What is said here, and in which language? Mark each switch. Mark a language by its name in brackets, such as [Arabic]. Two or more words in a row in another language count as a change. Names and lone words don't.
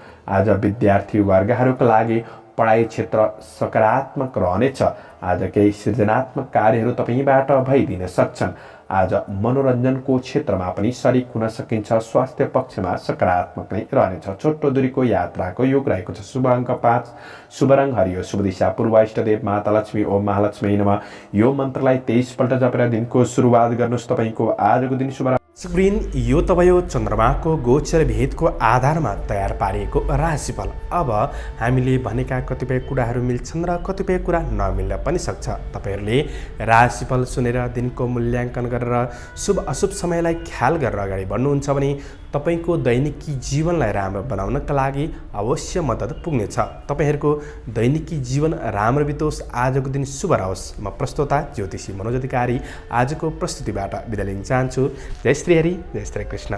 [Nepali] आज विद्यार्थी वर्गहरूका लागि पढाइ क्षेत्र सकारात्मक रहनेछ। आज केही सृजनात्मक कार्यहरू तपाईँबाट भइदिन सक्छन्। आज मनोरञ्जनको क्षेत्रमा पनि सरिक हुन सकिन्छ। स्वास्थ्य पक्षमा सकारात्मक नै रहनेछ। छोटो दूरीको यात्राको योग रहेको छ। शुभ अङ्क 5, शुभ रङ हरियो, शुभ दिशा पूर्व, इष्टदेव माता लक्ष्मी, [Sanskrit] ओम महालक्ष्मी नमः। [Nepali] यो मन्त्रलाई 23 पल्ट जपेर दिनको सुरुवात गर्नुहोस्। तपाईँको आजको दिन शुभ। स्क्रिन यो त भयो चन्द्रमाको गोचर भेदको आधारमा तयार पारिएको राशिफल। अब हामीले भनेका कतिपय कुराहरू मिल्छन् र कतिपय कुरा नमिल्न पनि सक्छ। तपाईँहरूले राशिफल सुनेर दिनको मूल्याङ्कन गरेर शुभ अशुभ समयलाई ख्याल गरेर अगाडि बढ्नुहुन्छ भने तपाईँको दैनिकी जीवनलाई राम्रो बनाउनका लागि अवश्य मद्दत पुग्नेछ। तपाईँहरूको दैनिकी जीवन राम्रो बितोस्, आजको दिन शुभ रहोस्। म प्रस्तोता ज्योतिषी मनोज अधिकारी आजको प्रस्तुतिबाट बिदा लिन चाहन्छु। जय श्री हरि, जय श्री कृष्ण।